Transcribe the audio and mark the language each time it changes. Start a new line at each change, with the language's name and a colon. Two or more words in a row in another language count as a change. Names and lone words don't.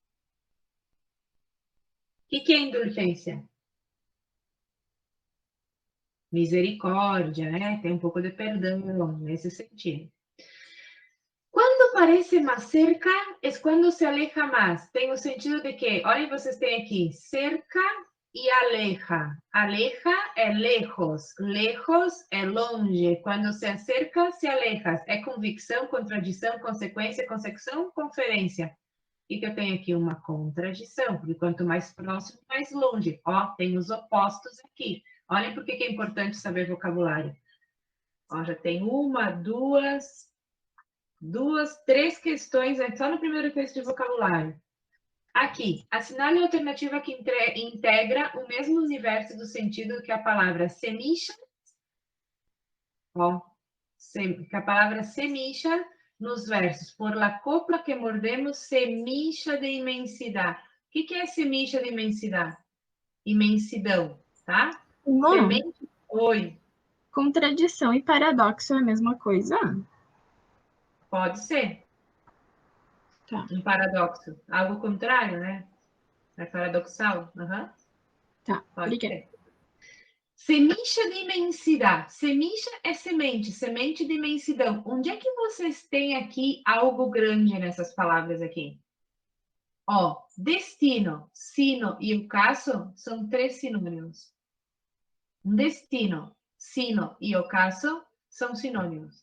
Portuguese: O que é indulgência? Misericórdia, né? Tem um pouco de perdão nesse sentido. Quando parece mais cerca, é quando
Spanish: se aleja
Portuguese: mais. Tem o sentido de que, olhem, vocês têm aqui, cerca e aleja. Aleja é lejos, lejos é longe. Quando
Spanish: se acerca, se aleja.
Portuguese: É convicção, contradição, consequência, consecução, conferência. O que eu tenho aqui? Uma contradição, porque quanto mais próximo, mais longe. Ó, tem os opostos aqui. Olhem por que é importante saber vocabulário. Ó, já tem uma, duas, três questões só no primeiro texto de vocabulário. Aqui, assinale a alternativa que integra o mesmo universo do sentido que a palavra semilla. Ó, que a palavra semilla nos versos.
Spanish: Por la copla que mordemos, semilla de imensidade.
Portuguese: O que é
Spanish: semilla de imensidade?
Portuguese: Imensidão, tá? Semente. Oi. Contradição e paradoxo é a mesma coisa? Pode ser. Tá. Um paradoxo. Algo contrário, né? É paradoxal. Uhum. Tá, Pode obrigada. ser.
Spanish: Semilla de imensidade.
Portuguese: Semilla é semente, semente de imensidão. Onde é que vocês têm aqui algo grande nessas palavras aqui? Ó, destino, sino e ocaso são 3 sinônimos. Destino, sino e ocaso são sinônimos.